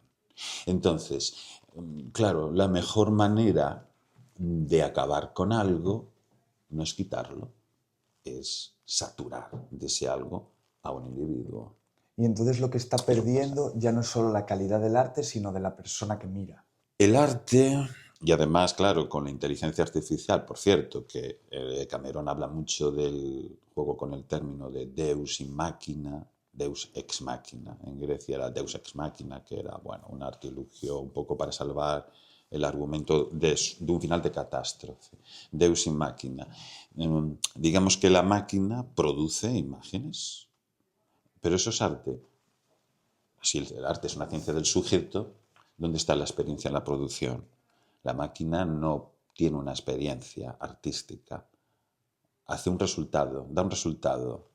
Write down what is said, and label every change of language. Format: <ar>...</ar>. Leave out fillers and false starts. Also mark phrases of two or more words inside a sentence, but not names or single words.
<es>Entonces, claro, la mejor manera de acabar con algo no es quitarlo, es saturar de ese algo a un individuo. Y entonces lo que está perdiendo ya no es solo la calidad del arte, sino de la persona que mira. El arte, y además, claro, con la inteligencia artificial, por cierto, que Cameron habla mucho del juego con el término de</es> <la>Deus in machina, Deus ex machina.</la> <es>En Grecia era</es> <la>Deus ex machina,</la> <es>que era, bueno, un artilugio un poco para salvar el argumento de un final de catástrofe.</es> <la>Deus in machina.</la> <es>Digamos que la máquina produce imágenes, pero eso es arte. Si el arte es una ciencia del sujeto, ¿dónde está la experiencia en la producción? La máquina no tiene una experiencia artística. Hace un resultado, da un resultado.</es>